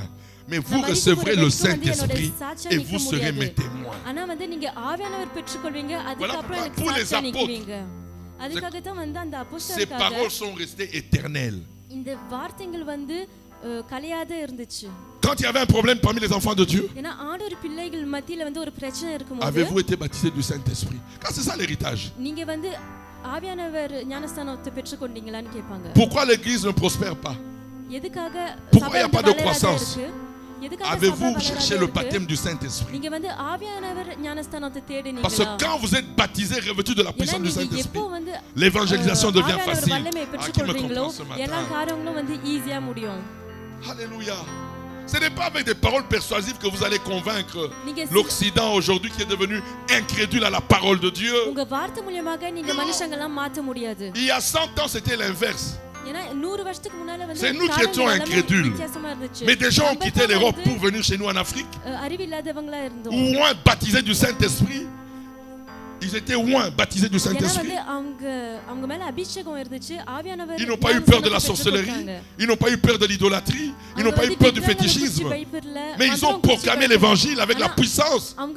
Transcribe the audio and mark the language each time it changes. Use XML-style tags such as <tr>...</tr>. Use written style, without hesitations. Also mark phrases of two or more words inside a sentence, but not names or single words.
<fr>Mais vous recevrez le Saint-Esprit et vous serez mes témoins. Voilà pourquoi pour les apôtres, ces paroles sont restées éternelles. Quand Quand il y avait un problème parmi les enfants de Dieu,</fr> <ta>ஏன்னா ஆண்டவர் பிள்ளைகள் மத்தியில வந்து ஒரு பிரச்சனை இருக்கும்போது</ta> <fr>avez-vous été baptisé du Saint-Esprit? Car c'est ça l'héritage.</fr> <ta>நீங்க வந்து ஆவியானவர் ஞானஸ்தானத்தை பெற்றுக்கொண்டீங்களான்னு கேட்பாங்க.</ta> <fr>Pourquoi l'église ne prospère pas?</fr> <ta>எதுக்காக</ta> <fr>Pourquoi il n'y a</fr> <ta>சபை</ta> <fr>pas de</fr> <ta>வளராத</ta> <fr>croissance?</fr> <ta>இருக்கு? எதுக்காக</ta> <fr>Avez-vous</fr> <ta>சபை</ta> <fr>cherché</fr> <ta>வளராத</ta> <fr>le</fr> <ta>இருக்கு?</ta> <fr>baptême du Saint-Esprit?</fr> <ta>நீங்க வந்து ஆவியானவர் ஞானஸ்தானத்தை</ta> <fr>Parce</fr> <ta>தேடினீங்களா?</ta> <fr>que quand vous êtes baptisé, revêtu de la</fr> <ta>ஏன்னா</ta> <fr>puissance du</fr> <ta>நீங்க</ta> <fr>Saint-Esprit,</fr> <ta>எப்போ வந்து</ta> <fr>l'évangélisation devient</fr> <ta>ஆவியானவர்</ta> <fr>facile.</fr> <ta>வல்லமை</ta> <fr>Qui me</fr> <ta>பெற்றுக்கொள்றீங்களோ</ta> <fr>comprend ce</fr> <ta>எல்லா</ta> <fr>matin?</fr> <ta>காரியங்களும் வந்து ஈஸியா முடியும்.</ta> <fr>Alléluia. Ce n'est pas avec des paroles persuasives que vous allez convaincre</fr> <ta>நீங்க</ta> <fr>l'Occident aujourd'hui qui est devenu incrédule à la parole de Dieu.</fr> <ta>உங்க வார்த்தை மூலமாக நீங்க மனுஷங்கள மாத்த முடியாது.</ta> <fr>Il y a 100 ans, c'était l'inverse.</fr> <ta>ஏன்னா 100 வருஷத்துக்கு முன்னால வந்து</ta> <fr>C'est nous qui étions incrédules. Mais des gens ont quitté l'Europe pour venir chez nous en Afrique.</fr> <ta>அறிவில்லாதவங்களா இருந்தோம்.</ta> <fr>Ou moins baptisés du Saint-Esprit. Ils étaient moins baptisés du Saint-Esprit. Ils n'ont pas eu peur de la sorcellerie. Ils n'ont pas eu peur de l'idolâtrie. Ils n'ont pas eu peur du fétichisme. Mais ils ont proclamé l'évangile avec la puissance.</fr>